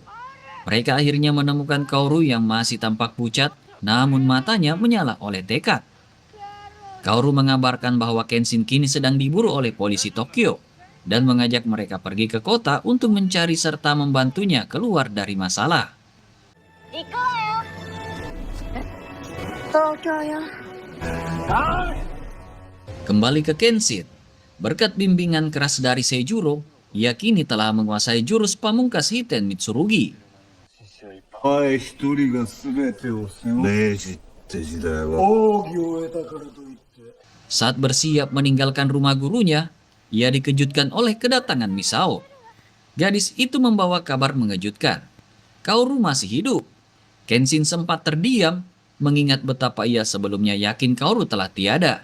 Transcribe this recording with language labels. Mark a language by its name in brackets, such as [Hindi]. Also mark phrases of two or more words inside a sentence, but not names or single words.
[Indonesian] Mereka akhirnya menemukan Kaoru yang masih tampak pucat, namun matanya menyala oleh tekad. Kaoru mengabarkan bahwa Kenshin kini sedang diburu oleh polisi Tokyo. dan mengajak mereka pergi ke kota untuk mencari serta membantunya keluar dari masalah. [Japanese] 行こうよ。東京よ。 [Indonesian] Kembali ke Kenshin. Berkat bimbingan keras dari Seijuro, ia kini telah menguasai jurus pamungkas Hiten Mitsurugi. [Japanese] 前一人が全てを背負う明治って時代は奥義を得たからといって [Indonesian] Saat bersiap meninggalkan rumah gurunya, ia dikejutkan oleh kedatangan Misao. Gadis itu membawa kabar mengejutkan. Kaoru masih hidup. Kenshin sempat terdiam, mengingat betapa ia sebelumnya yakin Kaoru telah tiada.